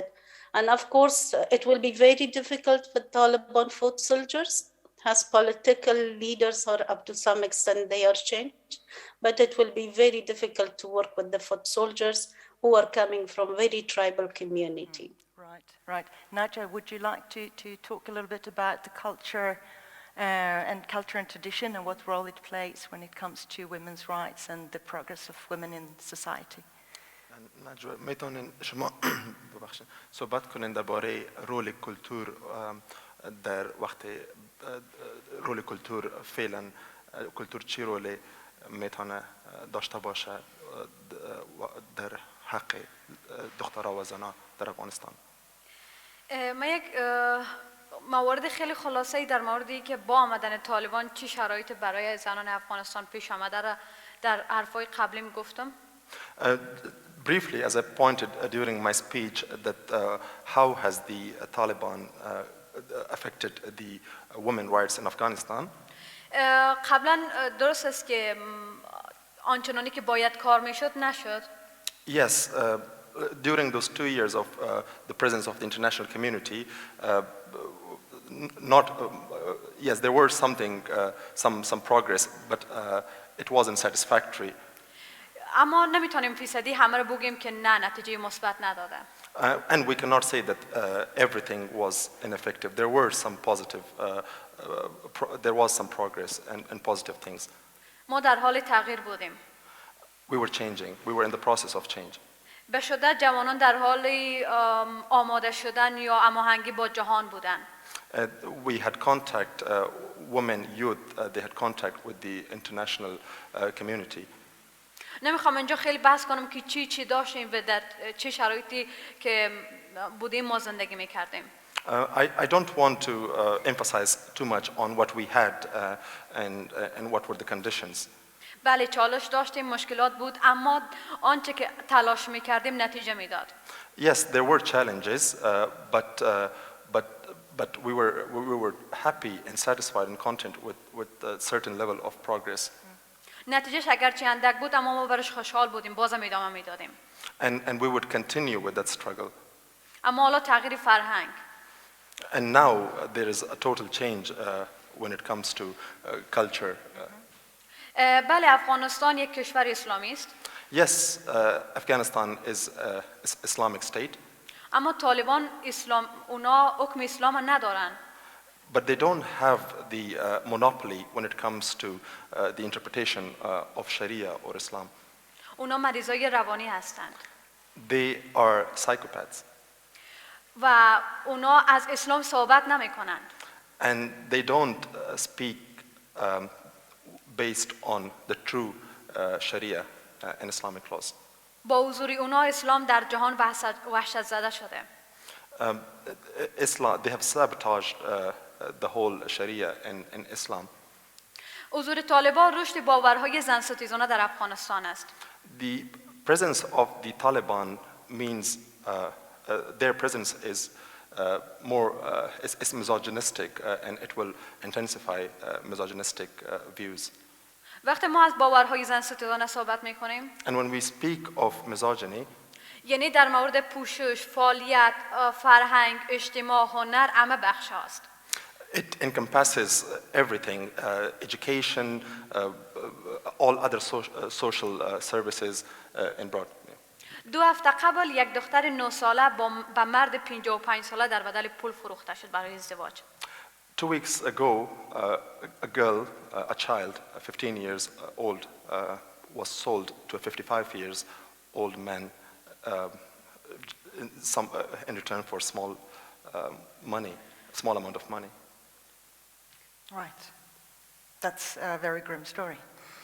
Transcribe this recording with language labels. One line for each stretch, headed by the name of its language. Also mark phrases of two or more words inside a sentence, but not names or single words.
English: And of course, it will be very difficult for Taliban foot soldiers, as political leaders are up to some extent they are changed, but it will be very difficult to work with the foot soldiers who are coming from very tribal community. Right. Najwa, would you like to talk a little bit about the culture and tradition and what role it plays when it comes to women's rights and the progress of women in society?
Persian: نجوا میتونین شما ببخشید صحبت کنین درباره رول کلتور در وقت رول کلتور فعلا کلتور چی رول میتونه داشته باشه در حق دخترها و زنان در افغانستان؟ من یک موارد خیلی خلاصه‌ای در موردی که با آمدن طالبان چی شرایط برای زنان افغانستان پیش آمده را در حرفای قبلیم گفتم.
English: Briefly, as I pointed during my speech, that how has the Taliban affected the women's rights in Afghanistan?
Persian: قبلا درست است که آنچنانی که باید کار میشد نشد.
English: Yes, during those 2 years of the presence of the international community, yes, there were some progress, but it wasn't satisfactory.
Persian: اما نمیتونیم فیصدی همه رو بگیم که نه نتیجه مثبت نداده.
English: And we cannot say that everything was ineffective. There were some positive, there was some progress and positive things.
Persian: ما در حال تغییر بودیم.
English: We were changing. We were in the process of change.
Persian: به شدت جوانان در حال آماده شدن یا هماهنگی با جهان بودن.
English: We had contact, women, youth, they had contact with the international community.
Persian: نمیخوام اینجا خیلی بحث کنم که چی داشتیم و در چه شرایطی که بودیم ما زندگی میکردیم.
English: I don't want to emphasize too much on what we had and what were the conditions.
Persian: بله چالش داشتیم، مشکلات بود، اما آنچه که تلاش میکردیم نتیجه میداد.
English: Yes, there were challenges, but we were happy and satisfied and content with a certain level of progress.
Persian: نتیجهش اگرچه اندک بود اما ما برش خوشحال بودیم، بازم ادامه میدادیم.
English: And we would continue with that struggle.
Persian: اما حالا تغییر فرهنگ.
English: And now there is a total change when it comes to culture.
Persian: بله افغانستان یک کشور اسلامی است.
English: Yes, Afghanistan is an Islamic state.
Persian: اما طالبان اونا حکم اسلام ندارن.
English: But they don't have the monopoly when it comes to the interpretation of Sharia or Islam.
Persian: اونا مریضای روانی هستند.
English: They are psychopaths.
Persian: و اونا از اسلام صحبت نمی کنند.
English: And they don't speak based on the true Sharia and Islamic laws.
Persian: با حضور اونا اسلام در جهان وحشت زده شده.
English: Islam, they have sabotaged the whole Sharia in Islam.
Persian: حضور طالبان رشد باورهای زن ستیزانه در افغانستان است.
English: The presence of the Taliban means their presence is is misogynistic and it will intensify misogynistic views.
Persian: وقتی ما از باورهای زن ستیزانه صحبت میکنیم
English: And when we speak of misogyny,
Persian: یعنی در مورد پوشش، فعالیت، فرهنگ، اجتماع، هنر همه بخش هاست.
English: it encompasses everything, education, all other social services in broad.
Persian: 2 هفته قبل یک دختر 9 ساله با مرد 55 ساله در بدل پول فروخته شد برای ازدواج.
English: 2 weeks ago, a child, 15 years old, was sold to a 55 years old man in return for small amount of money. Right. That's a very grim story.